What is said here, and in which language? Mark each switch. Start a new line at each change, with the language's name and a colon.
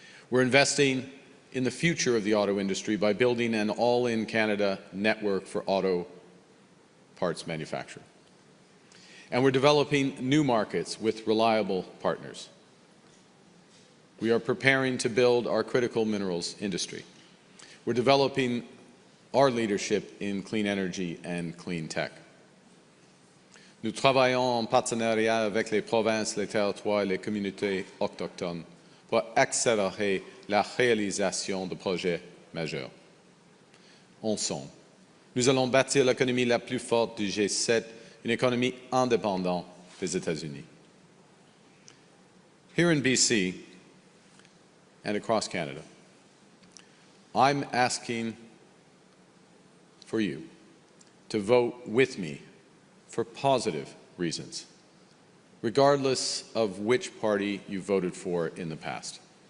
English: We're investing in the future of the auto industry by building an all-in-Canada network for auto parts manufacturing. And we're developing new markets with reliable partners. We are preparing to build our critical minerals industry. We're developing our leadership in clean energy and clean tech.
French: Nous travaillons en partenariat avec les provinces, les territoires et les communautés autochtones pour accélérer la réalisation de projets majeurs. Ensemble, nous allons bâtir l'économie la plus forte du G7, une économie indépendante des États-Unis.
English: Here in BC and across Canada, I'm asking for you to vote with me for positive reasons, regardless of which party you voted for in the past.